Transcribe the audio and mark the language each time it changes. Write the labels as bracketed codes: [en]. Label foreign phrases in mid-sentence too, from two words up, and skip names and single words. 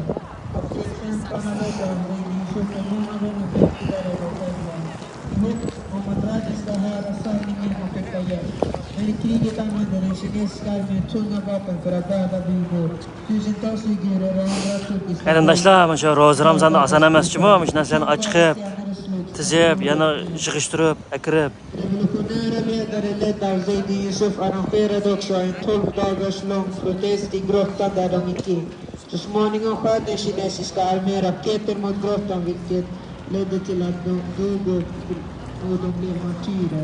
[sv] Fredskämparna ledda av Zaidi är många gånger viktigare än själva. Hot om att världen ska höra sanningen och skicka hjälp. Men i kriget använder den kinesiska armén tunga vapen för att döda bybor. Tusentals uigurer och andra turkiska... [uz] Qarindoshlar, mana shu ro'za Ramazonda oson emas-ku, mana shu narsalarni ochib, tizib, yana yig'ishtirib, akirib. [sv] Revolutionära ledare ledda av Zaidi Yusuf arrangerade också en 12 dagars lång protest i grottan där de gick in. Så småningom sköt den kinesiska armén raketer mot grottan, vilket ledde till att de dog och de blev martyrer.